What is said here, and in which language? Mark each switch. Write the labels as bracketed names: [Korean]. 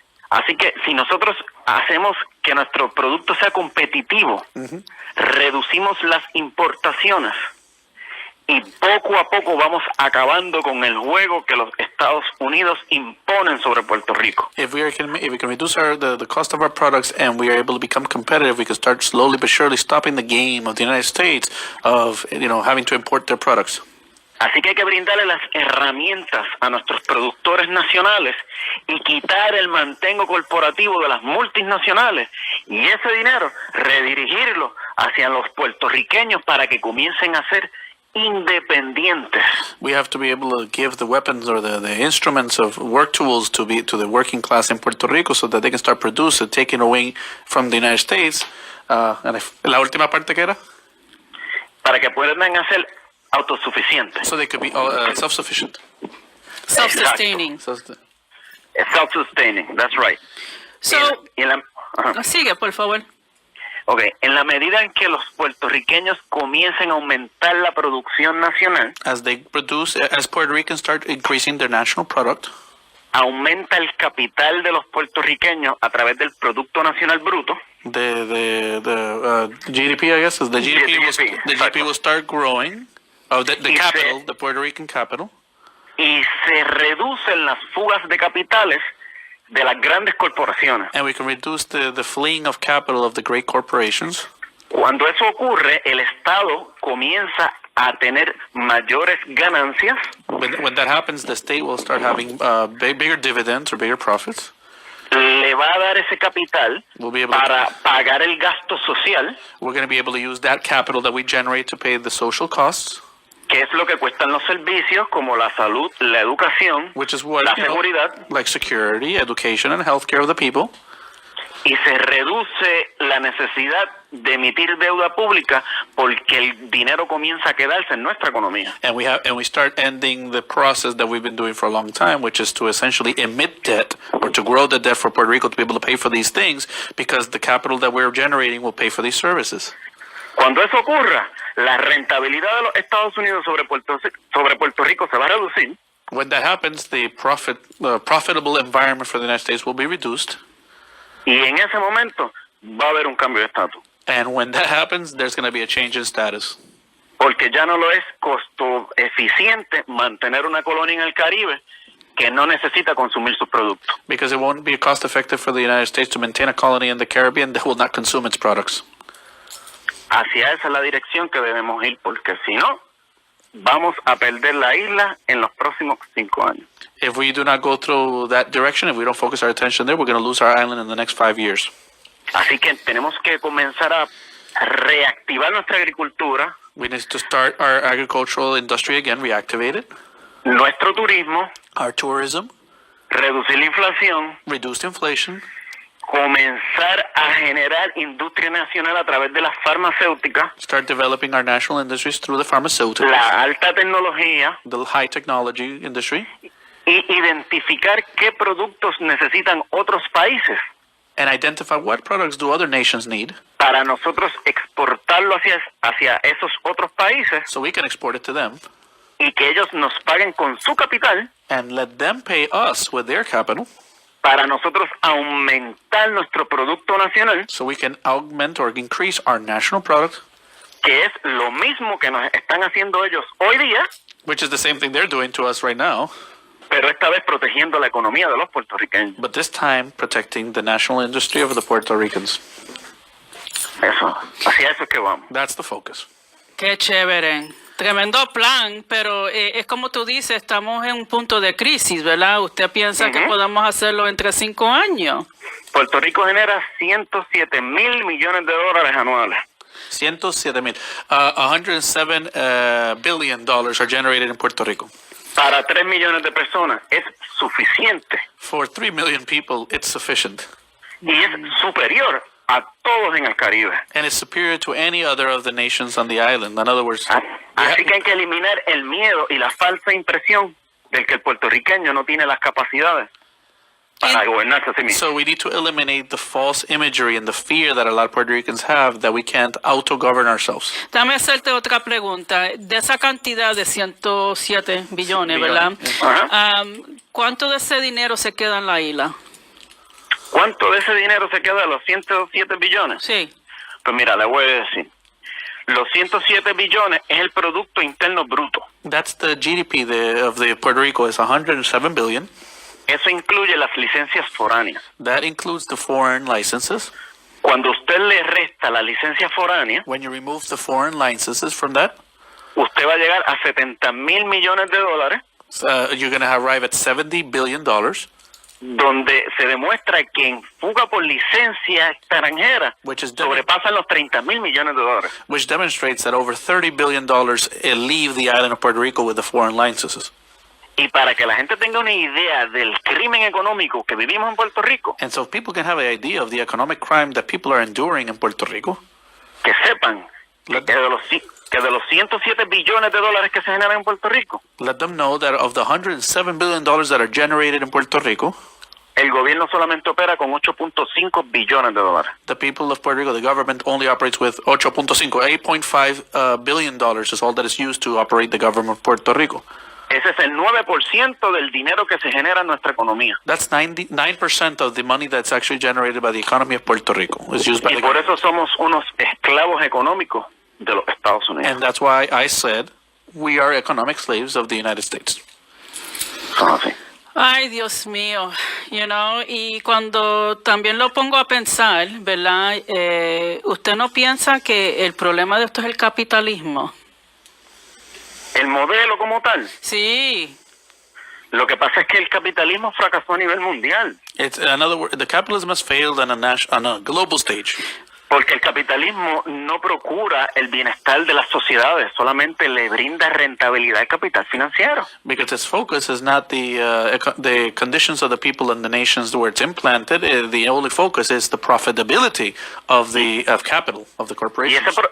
[Spanish] Así que si nosotros hacemos que nuestro producto sea competitivo, reducimos las importaciones y poco a poco vamos acabando con el juego que los Estados Unidos imponen sobre Puerto Rico. [English] If we can reduce the cost of our products and we are able to become competitive, we can start slowly but surely stopping the game of the United States of having to import their products. [Spanish] Así que hay que brindarle las herramientas a nuestros productores nacionales y quitar el mantengo corporativo de las multinacionales y ese dinero redirigirlo hacia los puertorriqueños para que comiencen a ser independientes. [English] We have to be able to give the weapons or the instruments of work tools to the working class in Puerto Rico so that they can start producing, taking away from the United States. [Spanish] La última parte que era? Para que puedan hacer autosuficientes. [English] So they could be self-sufficient. Self-sustaining. Self-sustaining, that's right. [Spanish] So, sigue, por favor. Okay, en la medida en que los puertorriqueños comiencen a aumentar la producción nacional, [English] as Puerto Ricans start increasing their national product, [Spanish] aumenta el capital de los puertorriqueños a través del Producto Nacional Bruto. [English] The GDP, I guess, is the GDP will start growing. The capital, the Puerto Rican capital. [Spanish] Y se reducen las fugas de capitales de las grandes corporaciones. [English] And we can reduce the fleeing of capital of the great corporations. [Spanish] Cuando eso ocurre, el Estado comienza a tener mayores ganancias. [English] When that happens, the state will start having bigger dividends or bigger profits. [Spanish] Le va a dar ese capital para pagar el gasto social. [English] We're going to be able to use that capital that we generate to pay the social costs. [Spanish] Que es lo que cuestan los servicios como la salud, la educación, la seguridad, [English] like security, education, and healthcare of the people. [Spanish] Y se reduce la necesidad de emitir deuda pública porque el dinero comienza a quedarse en nuestra economía. [English] And we start ending the process that we've been doing for a long time, which is to essentially emit debt or to grow the debt for Puerto Rico to be able to pay for these things because the capital that we're generating will pay for these services. [Spanish] Cuando eso ocurra, la rentabilidad de los Estados Unidos sobre Puerto Rico se va a reducir. [English] When that happens, the profitable environment for the United States will be reduced. [Spanish] Y en ese momento va a haber un cambio de estatus. [English] And when that happens, there's going to be a change in status. [Spanish] Porque ya no lo es costo eficiente mantener una colonia en el Caribe que no necesita consumir sus productos. [English] Because it won't be cost effective for the United States to maintain a colony in the Caribbean that will not consume its products. [Spanish] Hacia esa es la dirección que debemos ir, porque si no, vamos a perder la isla en los próximos 5 años. [English] If we do not go through that direction, if we don't focus our attention there, we're going to lose our island in the next 5 years. [Spanish] Así que tenemos que comenzar a reactivar nuestra agricultura. [English] We need to start our agricultural industry again, reactivate it. [Spanish] Nuestro turismo. [English] Our tourism. [Spanish] Reducir la inflación. [English] Reduce inflation. [Spanish] Comenzar a generar industria nacional a través de las farmacéuticas. [English] Start developing our national industries through the pharmaceuticals. [Spanish] La alta tecnología. [English] The high technology industry. [Spanish] Y identificar qué productos necesitan otros países. [English] And identify what products do other nations need. [Spanish] Para nosotros exportarlo hacia esos otros países. [English] So we can export it to them. [Spanish] y que ellos nos paguen con su capital [English] and let them pay us with their capital [Spanish] para nosotros aumentar nuestro producto nacional, [English] so we can augment or increase our national product, [Spanish] que es lo mismo que nos están haciendo ellos hoy día, [English] which is the same thing they're doing to us right now, [Spanish] pero esta vez protegiendo la economía de los puertorriqueños. [English] but this time protecting the national industry of the Puerto Ricans. [Spanish] Eso, hacia eso es que vamos. [English] That's the focus. [Spanish] Qué chévere. Tremendo plan, pero es como tú dices, estamos en un punto de crisis, ¿verdad? ¿Usted piensa que podamos hacerlo entre 5 años? Puerto Rico genera 107 mil millones de dólares anuales. [English] 107 mil. 107 billion dollars are generated in Puerto Rico. [Spanish] Para 3 millones de personas es suficiente [English] For 3 million people, it's sufficient. [Spanish] y es superior a todos en el Caribe. [English] And it's superior to any other of the nations on the island. In other words, [Spanish] Así que hay que eliminar el miedo y la falsa impresión del que el puertorriqueño no tiene las capacidades para gobernarse a sí mismo. [English] so we need to eliminate the false imagery and the fear that a lot of Puerto Ricans have that we can't auto-govern ourselves. [Spanish] Dame hacerte otra pregunta. De esa cantidad de 107 billones, ¿verdad? Ajá. ¿Cuánto de ese dinero se queda en la isla? ¿Cuánto de ese dinero se queda de los 107 billones? Sí. Pues mira, le voy a decir. Los 107 billones es el Producto Interno Bruto. [English] That's the GDP of the Puerto Rico is 107 billion. [Spanish] Eso incluye las licencias foráneas. [English] That includes the foreign licenses. [Spanish] Cuando usted le resta la licencia foránea, [English] When you remove the foreign licenses from that, [Spanish] usted va a llegar a 70 mil millones de dólares, [English] you're going to arrive at $70 billion, [Spanish] donde se demuestra que en fuga por licencia extranjera [English] which [Spanish] sobrepasan los 30 mil millones de dólares. [English] demonstrates that over $30 billion leave the island of Puerto Rico with the foreign licenses. [Spanish] Y para que la gente tenga una idea del crimen económico que vivimos en Puerto Rico, [English] And so people can have an idea of the economic crime that people are enduring in Puerto Rico. [Spanish] que sepan que de los 107 billones de dólares que se generan en Puerto Rico, [English] Let them know that of the $107 billion that are generated in Puerto Rico, [Spanish] el gobierno solamente opera con 8.5 billones de dólares. [English] the people of Puerto Rico, the government only operates with 8.5 billion dollars is all that is used to operate the government of Puerto Rico. [Spanish] Ese es el 9% del dinero que se genera en nuestra economía. [English] That's 99% of the money that's actually generated by the economy of Puerto Rico is used by [Spanish] Y [English] the [Spanish] por [English] government. [Spanish] eso somos unos esclavos económicos de los Estados Unidos. [English] And that's why I said we are economic slaves of the United States. [Spanish] Son así. Ay, Dios mío, y cuando también lo pongo a pensar, ¿verdad? ¿Usted no piensa que el problema de esto es el capitalismo? El modelo como tal. Sí. Lo que pasa es que el capitalismo fracasó a nivel mundial. [English] It's in other words, the capitalism has failed on a global stage. [Spanish] Porque el capitalismo no procura el bienestar de las sociedades, solamente le brinda rentabilidad al capital financiero. [English] Because its focus is not the conditions of the people and the nations where it's implanted. The only focus is the profitability of capital of the corporations.